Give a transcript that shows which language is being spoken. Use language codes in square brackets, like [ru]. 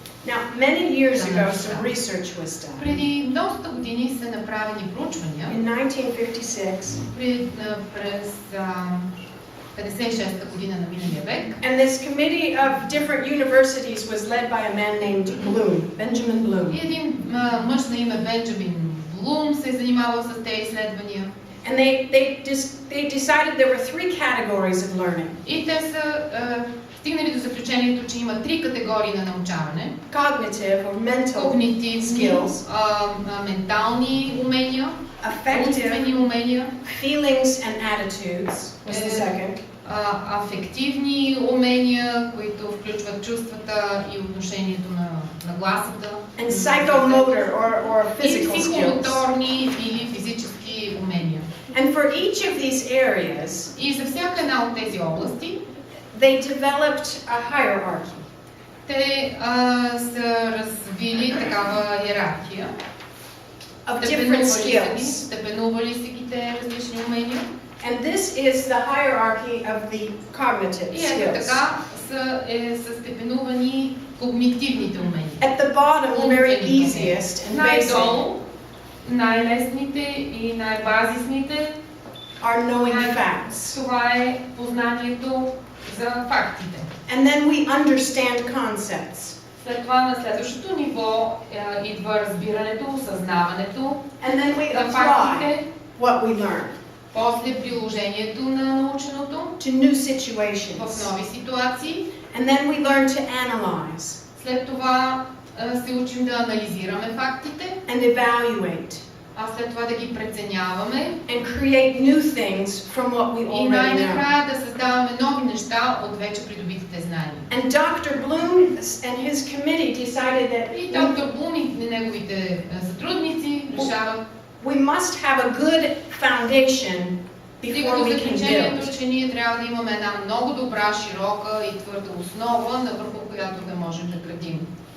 [en] Now, many years ago, some research was done. [bg] Преди доста години са направени проучвания. [en] In 1956, [bg] През 56-та година на миналия век. [en] and this committee of different universities was led by a man named Bloom, Benjamin Bloom. [bg] И един мъж на име Бенджамин Блум се е занимавал с тези изследвания. [en] And they decided there were three categories of learning: [bg] И те са стигнали до заключението, че има три категории на научаване. [en] cognitive or mental [bg] Когнитивни, [en] skills, [bg] ментални умения, [en] affective, [bg] умствени умения, [en] feelings and attitudes was the second, [bg] афективни умения, които включват чувствата и отношението на гласата, [en] and psychomotor or [bg] и [en] physical skills. [bg] психомоторни или физически умения. [en] And for each of these areas, [bg] И за всяка една от тези области, [en] they developed a hierarchy. [bg] те са развили такава иерархия. [en] Of different skills. [bg] Степенували са ги те различни умения. [en] And this is the hierarchy of the cognitive [bg] И ето [en] skills. [bg] така са степенувани когнитивните умения. [en] At the bottom, the very easiest and basic [bg] Най-долу, най-лесните и най-базисните, [en] are knowing facts. [bg] това е познанието за фактите. [en] And then we understand concepts. [bg] След това на следващото ниво идва разбирането, осъзнаването [en] And then we [bg] за [en] apply [bg] фактите, [en] what we learn [bg] после приложението на наученото [en] to new [bg] в [en] situations. [bg] нови ситуации. [en] And then we learn to analyze [bg] След това се учим да анализираме фактите, [en] and evaluate [bg] а след това да ги преценяваме [en] and create new things from what we [bg] и [en] already know. [bg] най-накрая да създаваме нови неща от вече придобитите знания. [en] And Dr. Bloom and his committee decided that [bg] И доктор Блум и неговите сътрудници решават [en] we must have a good foundation before we can build. [bg] че ние трябва да имаме една много добра, широка и твърда основа, на върху която да можем да градим.